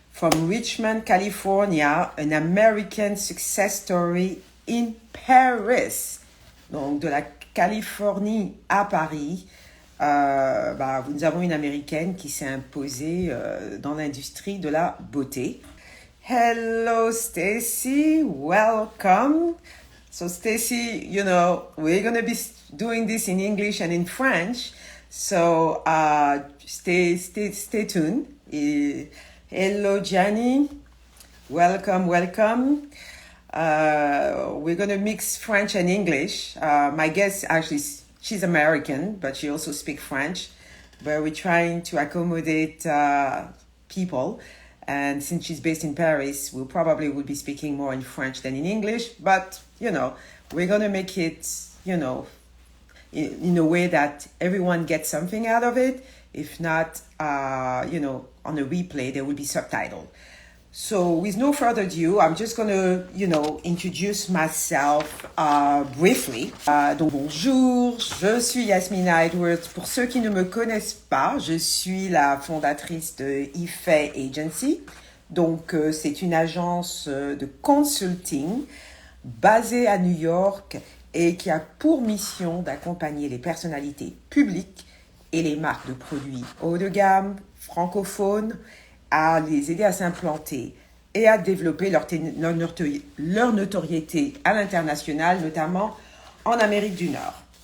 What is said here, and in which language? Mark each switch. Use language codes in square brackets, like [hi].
[en] from Richmond, California, an American success story in Paris. [fr] Donc, de la Californie à Paris, nous avons une Américaine qui s'est imposée dans l'industrie de la beauté. [en] Hello, Stacy. Welcome. So, Stacy, you know, we're going to be doing this in English and in French. So, stay tuned. Hello, Gianni. Welcome. We're going to mix French and English. My guest, actually, she's American, but she also speaks French. But we're trying to accommodate people. And since she's based in Paris, we probably will be speaking more in French than in English. But, you know, we're going to make it, you know, in a way that everyone gets something out of it. If not, you know, on a replay, there will be subtitled. So with no further ado, I'm just going to, you know, introduce myself briefly. [fr] Donc bonjour, je suis Yasmina Edwards. Pour ceux qui ne me connaissent pas, je suis la fondatrice de ep.2 Agency. Donc c'est une agence de consulting basée à New York et qui a pour mission d'accompagner les personnalités publiques et les marques de produits haut de gamme, francophones, à les aider à s'implanter et à développer leur notoriété à l'international, notamment en Amérique du Nord.